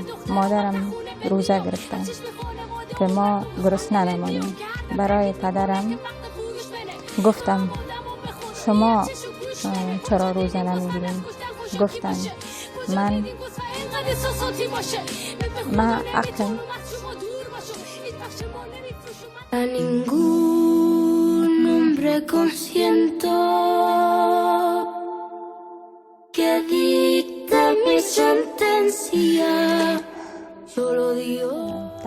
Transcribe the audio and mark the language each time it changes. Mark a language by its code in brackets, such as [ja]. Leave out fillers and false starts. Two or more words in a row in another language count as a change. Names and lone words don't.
[fa] مادرم روزه گرفتن که ما گرسنه نمانیم. برای پدرم گفتم شما چرا روزه نمیگیریم؟ گفتن من عقل [es] A ningún hombre consiento que dicte mi sentencia. Solo Dios.